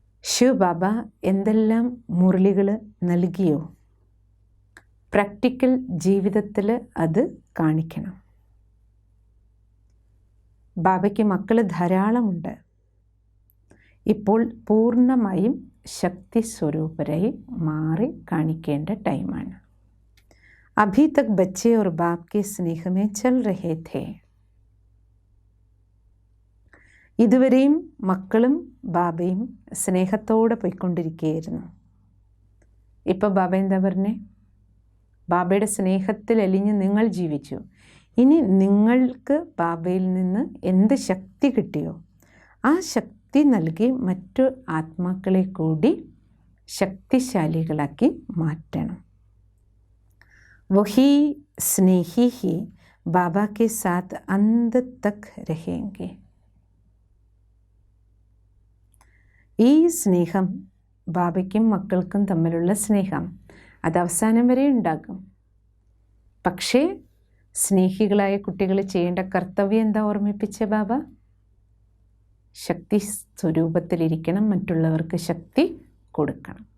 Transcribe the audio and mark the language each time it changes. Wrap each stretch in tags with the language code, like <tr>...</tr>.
<ml>ശിവ് ബാബ എന്തെല്ലാം മുരളികൾ നൽകിയോ പ്രാക്ടിക്കൽ ജീവിതത്തിൽ അത് കാണിക്കണം. ബാബയ്ക്ക് മക്കൾ ധാരാളമുണ്ട്. ഇപ്പോൾ പൂർണ്ണമായും ശക്തി സ്വരൂപരായി മാറി കാണിക്കേണ്ട ടൈമാണ്.</ml> <hi>अभी तक बच्चे और बाप के स्नेह में चल रहे थे.</hi> <ml>ഇതുവരെയും മക്കളും ബാബയും സ്നേഹത്തോടെ പോയിക്കൊണ്ടിരിക്കുകയായിരുന്നു. ഇപ്പോൾ ബാബ എന്താ പറഞ്ഞേ? ബാബയുടെ സ്നേഹത്തിൽ അലിഞ്ഞ് നിങ്ങൾ ജീവിച്ചു. ഇനി നിങ്ങൾക്ക് ബാബയിൽ നിന്ന് എന്ത് ശക്തി കിട്ടിയോ ആ ശക്തി നൽകി മറ്റു ആത്മാക്കളെ കൂടി ശക്തിശാലികളാക്കി മാറ്റണം.</ml> <hi>वही स्नेही ही बाबा के साथ अंत तक रहेंगे.</hi> <ml>ഈ സ്നേഹം ബാബയ്ക്കും മക്കൾക്കും തമ്മിലുള്ള സ്നേഹം അത് അവസാനം വരെ ഉണ്ടാകും. പക്ഷേ സ്നേഹികളായ കുട്ടികൾ ചെയ്യേണ്ട കർത്തവ്യം എന്താ ഓർമ്മിപ്പിച്ച ബാബ? ശക്തി സ്വരൂപത്തിലിരിക്കണം, മറ്റുള്ളവർക്ക് ശക്തി കൊടുക്കണം.</ml>